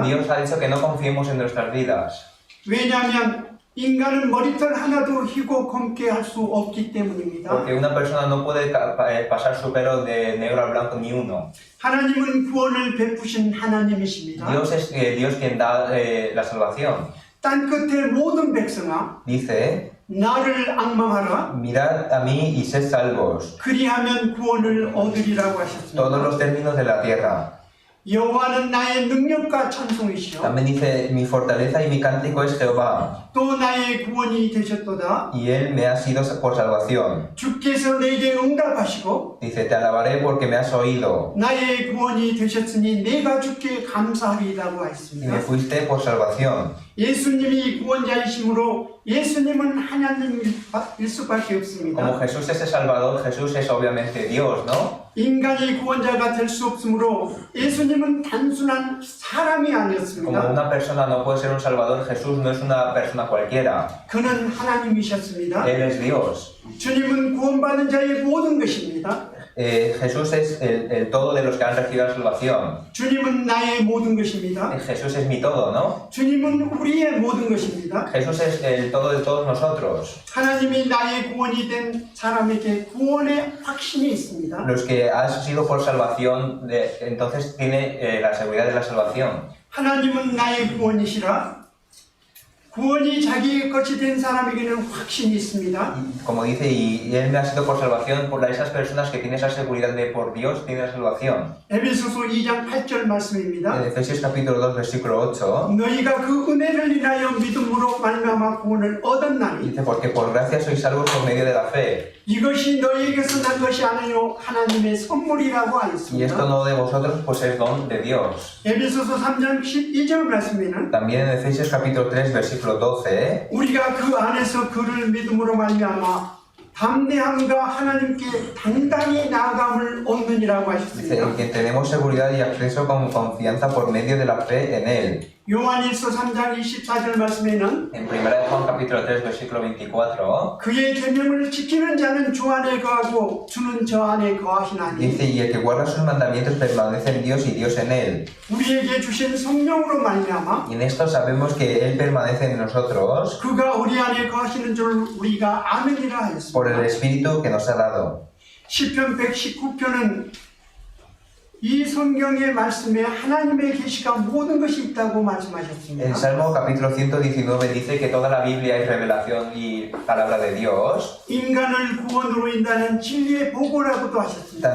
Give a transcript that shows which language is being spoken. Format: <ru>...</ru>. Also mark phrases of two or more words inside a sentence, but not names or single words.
<es>Dios ha dicho que no confiemos en nuestras vidas,</es> <ko>왜냐하면 인간은 머리털 하나도 희고 검게 할 수 없기 때문입니다.</ko> <es>porque una persona no puede pasar su pelo de negro a blanco ni uno.</es> <ko>하나님은 구원을 베푸신 하나님이십니다.</ko> <es>Dios es Dios quien da la salvación.</es> <ko>땅 끝의 모든 백성아</ko> <es>Dice,</es> <ko>나를 앙망하라.</ko> <es>mirad a mí y sed salvos,</es> <ko>그리하면 구원을 얻으리라고</ko> <es>todos</es> <ko>하셨습니다.</ko> <es>los términos de la tierra.</es> <ko>여호와는 나의 능력과 찬송이시여</ko> <es>También dice, mi fortaleza y mi cántico es Jehová,</es> <ko>또 나의 구원이 되셨도다.</ko> <es>y Él me ha sido por salvación.</es> <ko>주께서 내게 응답하시고</ko> <es>Dice, te alabaré porque me has oído,</es> <ko>나의 구원이 되셨으니 내가 주께 감사하리라고</ko> <es>y me</es> <ko>하였습니다.</ko> <es>fuiste por salvación.</es> <ko>예수님이 구원자이심으로 예수님은 하나님일 수밖에</ko> <es>Como</es> <ko>없습니다.</ko> <es>Jesús es el Salvador, Jesús es obviamente Dios, ¿no?</es> <ko>인간이 구원자가 될 수 없으므로 예수님은 단순한 사람이</ko> <es>Como</es> <ko>아니었습니다.</ko> <es>una persona no puede ser un Salvador, Jesús no es una persona cualquiera.</es> <ko>그는 하나님이셨습니다.</ko> <es>Él es Dios.</es> <ko>주님은 구원받은 자의 모든 것입니다.</ko> <es>Jesús es el todo de los que han recibido la salvación.</es> <ko>주님은 나의 모든 것입니다.</ko> <es>Jesús es mi todo, ¿no?</es> <ko>주님은 우리의 모든 것입니다.</ko> <es>Jesús es el todo de todos nosotros.</es> <ko>하나님이 나의 구원이 된 사람에게 구원의 확신이 있습니다.</ko> <es>Los que han sido por salvación, entonces tiene la seguridad de la salvación.</es> <ko>하나님은 나의 구원이시라. 구원이 자기의 것이 된 사람에게는 확신이 있습니다.</ko> <es>Como dice, y Él me ha sido por salvación, por esas personas que tienen esa seguridad de por Dios, tienen la salvación.</es> <ko>에베소서 2장 8절 말씀입니다.</ko> <es>En Efesios capítulo 2, versículo 8,</es> <ko>너희가 그 은혜를 인하여 믿음으로 말미암아 구원을 얻었나니</ko> <es>dice, porque por gracia sois salvos por medio de la fe.</es> <ko>이것이 너희에게서 난 것이 아니요 하나님의 선물이라고</ko> <es>Y esto</es> <ko>하였습니다.</ko> <es>no de vosotros, pues es don de Dios.</es> <ko>에베소서 3장 12절 말씀에는</ko> <es>También en Efesios capítulo 3, versículo 12,</es> <ko>우리가 그 안에서 그를 믿음으로 말미암아 담대함과 하나님께 당당히 나아감을 얻느니라고</ko> <es>dice, en</es> <ko>하셨습니다.</ko> <es>quien tenemos seguridad y acceso con confianza por medio de la fe en Él.</es> <ko>요한일서 3장 24절 말씀에는</ko> <es>En 1 Juan capítulo 3, versículo 24,</es> <ko>그의 계명을 지키는 자는 주 안에 거하고 주는 저 안에 거하시나니</ko> <es>dice, y el que guarda sus mandamientos permanece en Dios y Dios en Él.</es> <ko>우리에게 주신 성령으로 말미암아</ko> <es>Y en esto sabemos que Él permanece en nosotros</es> <ko>그가 우리 안에 거하시는 줄 우리가 아느니라</ko> <es>por el</es> <ko>하였습니다.</ko> <es>Espíritu que nos ha dado.</es> <ko>시편 119편은 이 성경의 말씀에 하나님의 계시가 모든 것이 있다고</ko> <es>En</es> <ko>말씀하셨습니다.</ko> <es>Salmo capítulo 119 dice que toda la Biblia es revelación y palabra de Dios.</es> <ko>인간을 구원으로 인도하는 진리의 보고라고도 하셨습니다.</ko>